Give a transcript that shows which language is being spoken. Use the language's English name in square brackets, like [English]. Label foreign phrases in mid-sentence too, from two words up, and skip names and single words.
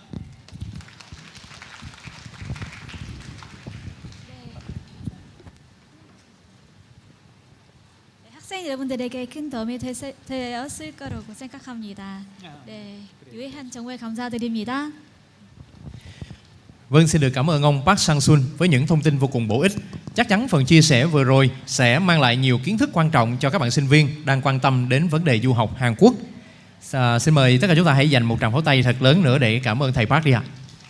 [Korean] 학생 여러분들에게 큰 도움이 되었을 거라고 생각합니다. 네, 유해한 정말 감사드립니다. [Vietnamese] Vâng, xin được cảm ơn ông Park Sang-sun với những thông tin vô cùng bổ ích. Chắc chắn phần chia sẻ vừa rồi sẽ mang lại nhiều kiến thức quan trọng cho các bạn sinh viên đang quan tâm đến vấn đề du học Hàn Quốc. Xin mời tất cả chúng ta hãy dành một tràng pháo tay thật lớn nữa để cảm ơn thầy Park đi ạ.